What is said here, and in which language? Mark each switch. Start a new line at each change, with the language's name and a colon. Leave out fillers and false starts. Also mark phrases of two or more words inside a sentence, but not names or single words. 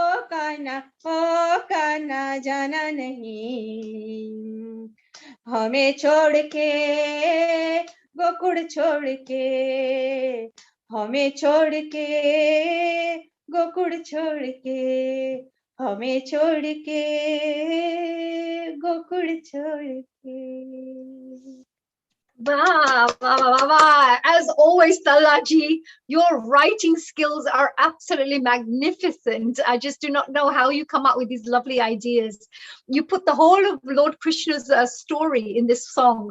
Hindi: काना जाना नहीं हमें छोड़ के गोकुल छोड़ के हमें छोड़ के गोकुल छोड़ के हमें छोड़ के गोकुल छोड़ के
English: Wow, wow, wow, wow. As always, Talaji, your writing skills are absolutely magnificent. I just do not know how you come up with these lovely ideas. You put the whole of Lord Krishna's story in this song.